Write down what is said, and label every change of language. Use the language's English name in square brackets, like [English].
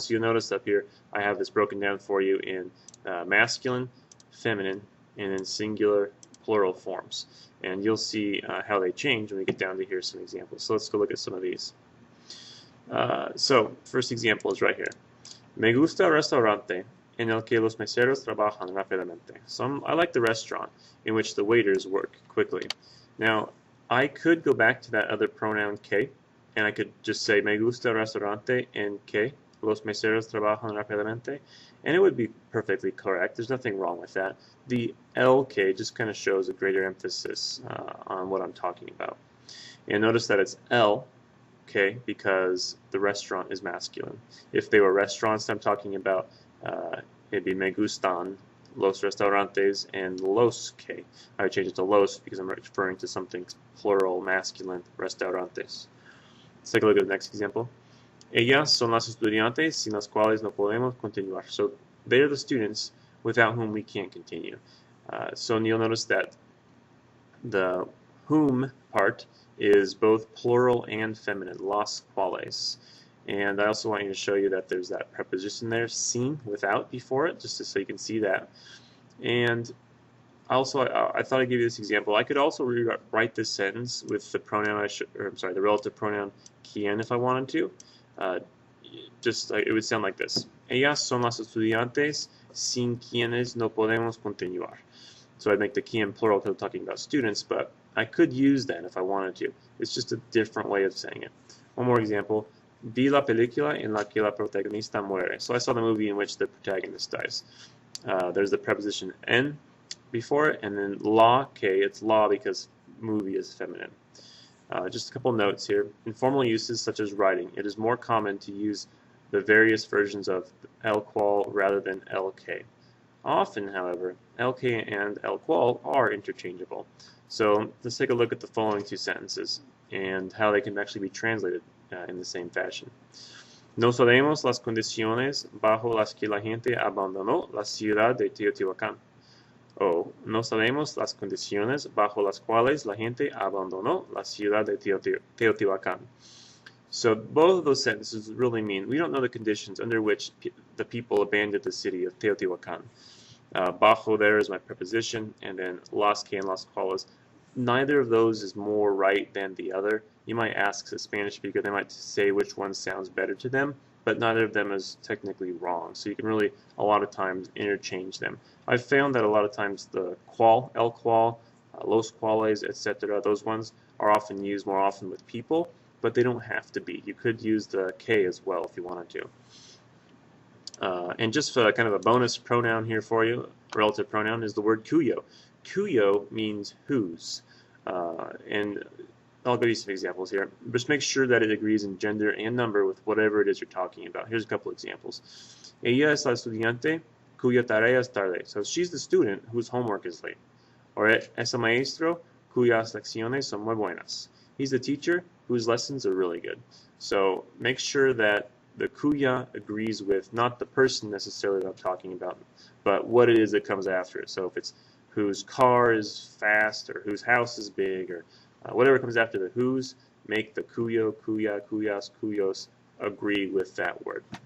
[English] So you'll notice up here I have this broken down for you in masculine, feminine, and in singular, plural forms. And you'll see how they change when we get down to here some examples. So let's go look at some of these. So first example is right here. [Spanish] Me gusta el restaurante en el que los meseros trabajan rápidamente. [English] So I like the restaurant in which the waiters work quickly. Now, I could go back to that other pronoun que, and I could just say [Spanish] me gusta el restaurante en que los meseros trabajan rápidamente, [English] and it would be perfectly correct. There's nothing wrong with that. The el que just kind of shows a greater emphasis on what I'm talking about. And notice that it's el, okay, because the restaurant is masculine. If they were restaurants I'm talking about, it'd be [Spanish] me gustan los restaurantes [English] and los que. I would change it to los because I'm referring to something plural, masculine, restaurantes. Let's take a look at the next example. [Spanish] Ellas son las estudiantes sin las cuales no podemos continuar. [English] So they're the students without whom we can't continue. So you'll notice that the whom part is both plural and feminine, las cuales. And I also want you to show you that there's that preposition there, sin, without before it, just so you can see that. And also, I thought I'd give you this example. I could also rewrite this sentence with the pronoun, the relative pronoun quien if I wanted to. It would sound like this. [Spanish] Ellas son las estudiantes sin quienes no podemos continuar. [English] So I'd make the quien plural because I'm talking about students, but I could use that if I wanted to. It's just a different way of saying it. One more example. [Spanish] Vi la película en la que la protagonista muere. [English] So I saw the movie in which the protagonist dies. There's the preposition en before it, and then la, que, it's la because movie is feminine. Just a couple notes here. In formal uses such as writing, it is more common to use the various versions of el cual rather than el que. Often, however, el que and el cual are interchangeable. So let's take a look at the following two sentences and how they can actually be translated in the same fashion. [Spanish] No sabemos las condiciones bajo las que la gente abandonó la ciudad de Teotihuacán. O no sabemos las condiciones bajo las cuales la gente abandonó la ciudad de Teotihuacán. [English] So both of those sentences really mean we don't know the conditions under which the people abandoned the city of Teotihuacan. Bajo there is my preposition, and then las que and las cuales. Neither of those is more right than the other. You might ask a Spanish speaker, they might say which one sounds better to them, but neither of them is technically wrong. So you can really, a lot of times, interchange them. I've found that a lot of times the cual, el cual, los cuales, etc., those ones are often used more often with people, but they don't have to be. You could use the que as well if you wanted to. And just kind of a bonus pronoun here for you, relative pronoun, is the word cuyo. Cuyo means whose. And I'll give you some examples here. Just make sure that it agrees in gender and number with whatever it is you're talking about. Here's a couple examples. [Spanish] Ella es la estudiante cuya tarea es tarde. [English] So she's the student whose homework is late. [Spanish] Or es el maestro cuyas lecciones son muy buenas. [English] He's the teacher whose lessons are really good. So make sure that the cuya agrees with not the person necessarily that I'm talking about, but what it is that comes after it. So if it's whose car is fast, or whose house is big, or whatever comes after the whose, make the cuyo, cuya, cuyas, cuyos agree with that word.